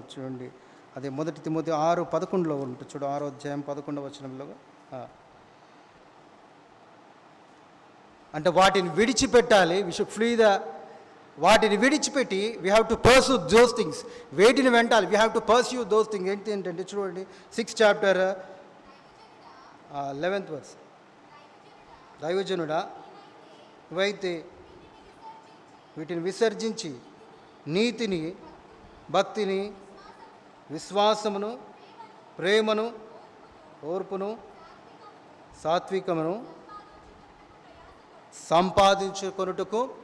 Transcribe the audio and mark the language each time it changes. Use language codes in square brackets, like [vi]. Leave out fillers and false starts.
[te] చూడండి, అదే 1 తిమోతి 6:11 ఉంటుంది. చూడు, 6వ అధ్యాయం 11వ వచనంలో. అంటే వాటిని విడిచిపెట్టాలి. [en] we should flee [te] వాటిని విడిచిపెట్టి [en] We have to pursue those things. [te] వేటిని వెంటాలి, [en] We have to pursue those things. [te] ఏంటంటే చూడండి, [en] 6th chapter 11th verse. [te] దైవజనుడా, నువ్వైతే వీటిని విసర్జించి నీతిని, భక్తిని, విశ్వాసమును, ప్రేమను, ఓర్పును, సాత్వికమును సంపాదించుకొనుటకు